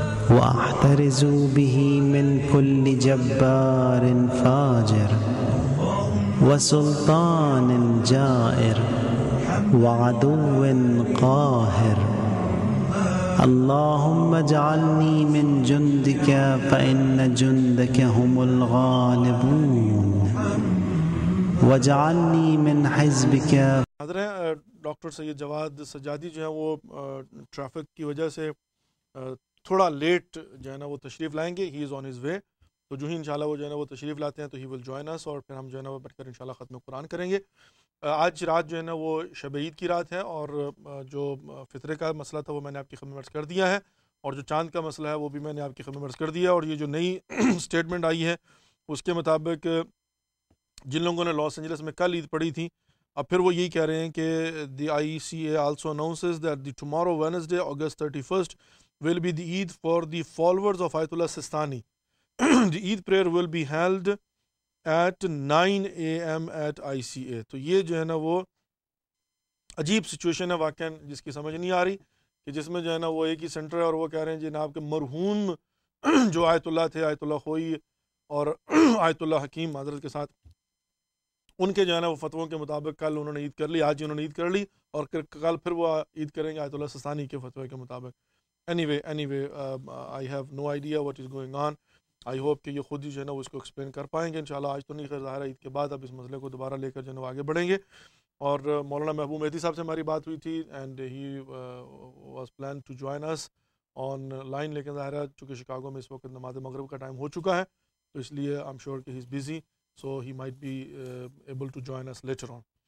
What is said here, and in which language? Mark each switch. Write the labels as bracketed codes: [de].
[ar] وأحترز به من كل جبار فاجر وسلطان جائر وعدو قاهر اللهم اجعلني من جندك فإن جندك هم الغالبون واجعلني من حزبك. [ur] حضرت ڈاکٹر سید جواد سجادی جو ہے وہ ٹریفک کی وجہ سے تھوڑا لیٹ جو ہے نا وہ تشریف لائیں گے. [en] He is on his way. [ur] تو جو ہی انشاءاللہ وہ جو ہے نا وہ تشریف لاتے ہیں تو [en] he will join us, [ur] اور پھر ہم جو ہے نا وہ بیٹھ کر انشاءاللہ ختم قرآن کریں گے. آج رات جو ہے نا وہ شب عید کی رات ہے, اور جو فطرے کا مسئلہ تھا وہ میں نے آپ کی خدمت میں عرض کر دیا ہے, اور جو چاند کا مسئلہ ہے وہ بھی میں نے آپ کی خدمت میں عرض کر دیا. اور یہ جو نئی اسٹیٹمنٹ آئی ہے اس کے مطابق جن لوگوں نے لاس اینجلس میں کل عید پڑھی تھی, اب پھر وہ یہی کہہ رہے ہیں کہ [en] The ICA also announces that the tomorrow Wednesday August 31st will be the Eid for the followers of Ayatollah Sistani. The Eid prayer will be held at 9 AM at ICA. [ur] تو یہ جو ہے نا وہ عجیب سچویشن ہے واقعا, جس کی سمجھ نہیں آ رہی, کہ جس میں جو ہے نا وہ ایک ہی سینٹر ہے اور وہ کہہ رہے ہیں جناب کہ مرحوم جو آیت اللہ تھے, آیت اللہ خوئی اور آیت اللہ حکیم حضرت کے ساتھ, ان کے جو ہے نا وہ فتووں کے مطابق کل انہوں نے عید کر لی, آج انہوں نے عید کر لی, اور کل پھر وہ عید کریں گے آیت اللہ سستانی کے فتوے کے مطابق. [en] anyway I have no idea what is going on. I hope [ur] کہ یہ خود ہی جو ہے نا وہ اس کو ایکسپلین کر پائیں گے انشاءاللہ. آج تو نہیں, خیر ظاہر ہے عید کے بعد اب اس مسئلے کو دوبارہ لے کر جو ہے نا وہ آگے بڑھیں گے. اور مولانا محبوب مہدی صاحب سے ہماری بات ہوئی تھی, [en] and he was plan to join us online, [ur] لیکن ظاہر ہے چونکہ شکاگو میں اس وقت نماز مغرب کا ٹائم ہو چکا ہے, تو اس لیے [en] I am sure [ur] کہ [en] He is busy, so he might be able to join us later on.